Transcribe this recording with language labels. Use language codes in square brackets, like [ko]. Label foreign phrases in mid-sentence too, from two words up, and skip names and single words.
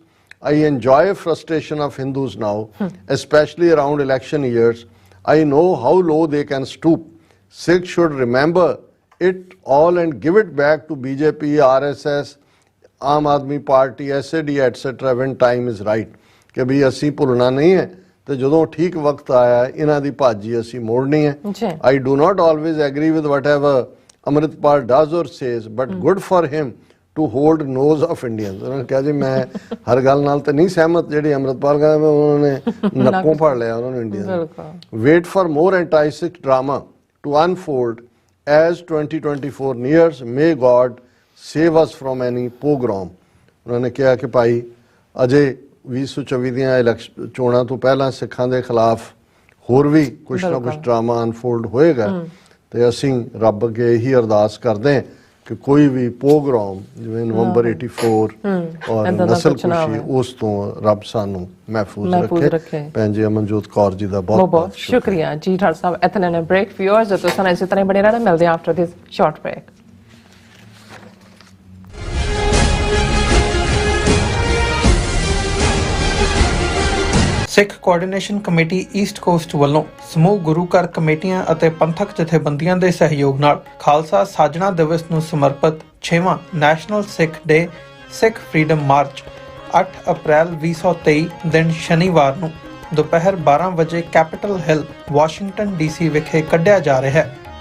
[en] I enjoy frustration of Hindus now especially around election years. I know how low they can stoop. Sikhs should remember it all and give it back to BJP, RSS, Aam Aadmi Party, SAD, etc. when time is right। [pa] ਕਿ ਭੀ ਅਸੀ ਭੁਲਣਾ ਨਹੀਂ ਹੈ ਤਾਂ ਜੋ ਠੀਕ ਵਕਤ ਆਇਆ ਇਨ੍ਹਾਂ ਦੀ ਭਾਜੀ ਅਸੀ ਮੋੜਨੀ ਹੈ। [en] I do not always agree with whatever Amritpal does or says, but good for him to hold nose of Indians। [pa] ਉਨ੍ਹਾਂ ਨੇ ਕਿਹਾ ਜੀ ਮੈਂ ਹਰ ਗੱਲ ਨਾਲ ਤਾਂ ਨਹੀਂ ਸਹਿਮਤ ਜਿਹੜੀ ਅੰਮ੍ਰਿਤਪਾਲ ਕਹਿੰਦਾ, ਉਨ੍ਹਾਂ ਨੇ ਨੱਕੋਂ ਫੜ ਲਿਆ ਉਨ੍ਹਾਂ ਨੇ ਇੰਡੀਆ। [en] wait for more anti-Sikh drama to unfold as 2024 nears, may God save us from any pogrom. [pa] ਉਨ੍ਹਾਂ ਨੇ ਕਿਹਾ ਕਿ ਭਾਈ ਅਜੇ 2024 ਦੀਆਂ ਇਲੈਕਸ਼ਨ ਚੋਣਾਂ ਤੋਂ ਪਹਿਲਾਂ ਸਿੱਖਾਂ ਦੇ ਖਿਲਾਫ ਹੋਰ ਵੀ ਕੁਛ ਨਾ ਕੁਛ ਡਰਾਮਾ ਅਨਫੋਲਡ ਹੋਏਗਾ ਤੇ ਅਸੀਂ ਰੱਬ ਅੱਗੇ ਇਹੀ ਅਰਦਾਸ ਕਰਦੇ ਹਾਂ ਕਿ ਕੋਈ ਭੀ ਪੋਗ੍ਰਾਮ ਜਿਵੇਂ ਨਵੰਬਰ 84 ਔਰ ਨਸਲ ਕੁਸ਼ੀ ਉਸ ਤੋਂ ਰੱਬ ਸਾਨੂੰ ਮਹਿਫੂਜ਼ ਰੱਖੇ। [hi] भैन जी अमनजोत कौर जी का बहुत बहुत शुक्रिया जी। ठाकुर साहब इतने ने ब्रेक व्यूअर्स तो सन इसी तरह बने रहना, मिलते हैं [en] after this short break. [pa] ਸਿੱਖ ਕੋਆਰਡੀਨੇਸ਼ਨ ਕਮੇਟੀ ਈਸਟ ਕੋਸਟ ਵੱਲੋਂ ਸਮੂਹ ਗੁਰੂ ਘਰ ਕਮੇਟੀਆਂ ਅਤੇ ਪੰਥਕ ਜਥੇਬੰਦੀਆਂ ਦੇ ਸਹਿਯੋਗ ਨਾਲ ਖਾਲਸਾ ਸਾਜਣਾ ਦਿਵਸ ਨੂੰ ਸਮਰਪਿਤ 6ਵਾਂ ਨੈਸ਼ਨਲ ਸਿੱਖ ਡੇ ਸਿੱਖ ਫਰੀडम ਮਾਰਚ 8 ਅਪ੍ਰੈਲ 2023 ਦਿਨ ਸ਼ਨੀਵਾਰ ਨੂੰ ਦੁਪਹਿਰ 12 ਵਜੇ ਕੈਪੀਟਲ ਹਿੱਲ ਵਾਸ਼ਿੰਗਟਨ DC ਵਿਖੇ ਕੱਢਿਆ ਜਾ ਰਿਹਾ ਹੈ।